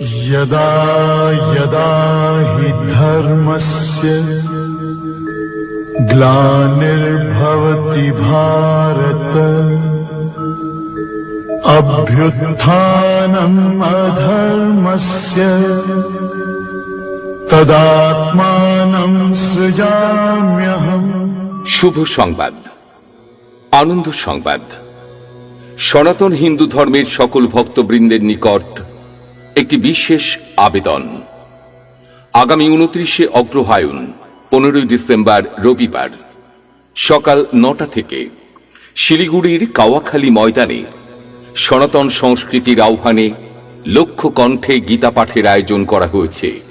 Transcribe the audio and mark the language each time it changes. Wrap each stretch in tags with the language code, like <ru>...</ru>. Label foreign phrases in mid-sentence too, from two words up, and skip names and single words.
<sa>यदा यदा हि धर्मस्य ग्लानिर्भवति भारत अभ्युत्थानम् अधर्मस्य तदात्मानं सृजाम्यहम्।</sa> <bn>শুভ সংবাদ, আনন্দ সংবাদ। সনাতন হিন্দু ধর্মের সকল ভক্তবৃন্দের নিকট একটি বিশেষ আবেদন। আগামী 29শে অগ্রহায়ণ 15ই ডিসেম্বর রবিবার সকাল 9টা থেকে শিলিগুড়ির কাওয়াখালী ময়দানে সনাতন সংস্কৃতির আহ্বানে লক্ষ কণ্ঠে গীতা পাঠের আয়োজন করা হয়েছে।</bn>